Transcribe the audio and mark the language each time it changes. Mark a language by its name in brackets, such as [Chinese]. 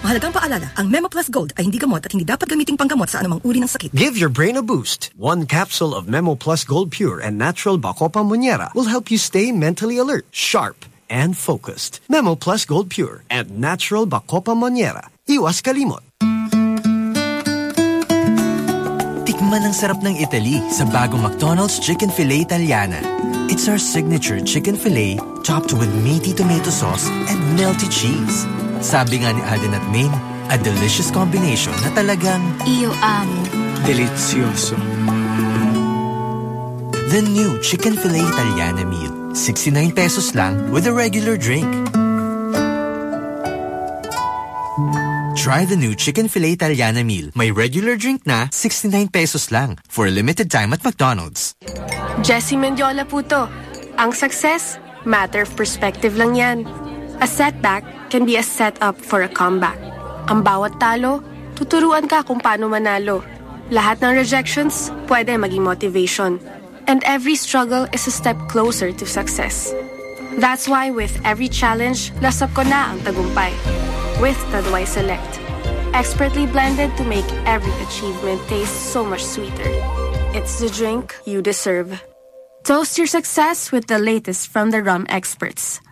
[Filipino] Mahalagang paalala, ang Memo Plus Gold ay hindi gamot at hindi dapat gamitin panggamot sa anumang uri ng sakit. [English] Give your brain a boost. One capsule of Memo Plus Gold Pure and Natural Bacopa Monniera will help you stay mentally alert, sharp, and focused. [Filipino] Memo Plus Gold Pure and Natural Bacopa Monniera. Iwas kalimot. Tikman ang sarap ng Italy sa bagong McDonald's Chicken Filet Italiana. [English] It's our signature chicken filet topped with meaty tomato sauce and melty cheese. [Filipino] Sabi nga ni Aden at Main, [English] a delicious combination [Filipino] na talagang iyo ang [Spanish] delicioso. [English] The new Chicken Filet Italiana meal, 69 pesos lang with a regular drink. Try the new Chicken Filet Italiana meal. [Filipino] May regular drink na, [English] 69 pesos lang. For a limited time at McDonald's. [Filipino] Jessie Mendiola po to. Ang success, [English] matter of perspective [Filipino] lang yan. [English] A setback can be a setup for a comeback. [Filipino] Ang bawat talo, tuturuan ka kung paano manalo. Lahat ng rejections, pwede maging motivation. [English] And every struggle is a step closer to success. That's why with every challenge, [Filipino] lasap ko na ang tagumpay. [English] With Taduay Select, expertly blended to make every achievement taste so much sweeter. It's the drink you deserve. Toast your success with the latest from the rum experts.